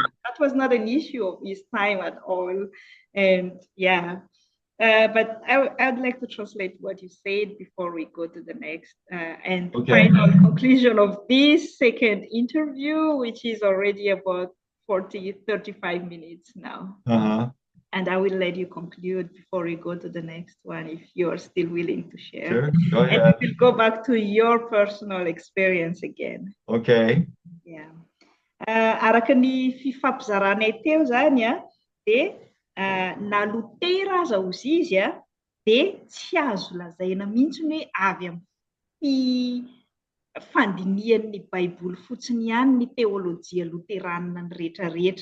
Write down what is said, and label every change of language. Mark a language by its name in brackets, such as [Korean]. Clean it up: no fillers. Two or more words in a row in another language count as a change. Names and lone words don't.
[English] That was not an issue of his time at all. And yeah, but I would like to translate what you said before we go to the next and final conclusion of this second interview, which is already about 35 minutes now. And I will let you conclude before we go to the next one, if you are still willing to share. Sure, go ahead. And we will go back to your personal experience again. Okay. Yeah. [Malagasy] Araka ny fifampizarana teo zany dia na Lutera aza ozy izy dia tsy azo lazaina mihitsy hoe avy amin'ny fandinian'ny Baiboly fotsiny ihany ny teolojia Loterana ny rehetrarehetra.